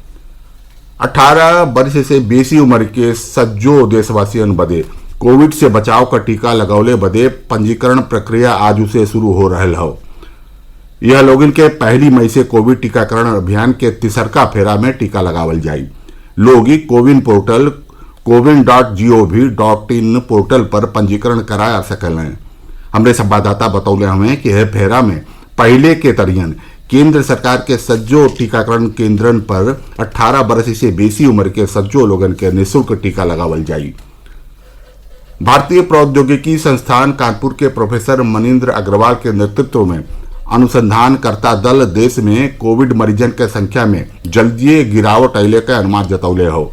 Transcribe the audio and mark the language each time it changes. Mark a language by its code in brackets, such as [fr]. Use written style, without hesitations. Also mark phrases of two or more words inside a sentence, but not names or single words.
[bho] 18 वर्ष से बेसी उम्र के सज्जो देशवासियन बदे कोविड से बचाव का टीका लगौले बदे पंजीकरण प्रक्रिया आज से शुरू हो रहा हो। यह लोगन के 1 मई से कोविड टीकाकरण अभियान के 3रा फेरा में टीका लगावल जाई। लोग कोविन पोर्टल cowin.gov.in पोर्टल पर पंजीकरण करा सकलें। हमरे संवाददाता बतौले हमें कि यह फेरा में पहले के तरियन केंद्र सरकार के सज्जो टीकाकरण केंद्रन पर 18 वर्ष से बेसी उम्र के सज्जो लोगन के निःशुल्क टीका लगावल जाई। भारतीय प्रौद्योगिकी संस्थान कानपुर के प्रोफेसर मनिंद्र अग्रवाल के नेतृत्व में अनुसंधानकर्ता दल देश में कोविड मरीजन के संख्या में जल्दी गिरावट अले का अनुमान जतौले हो।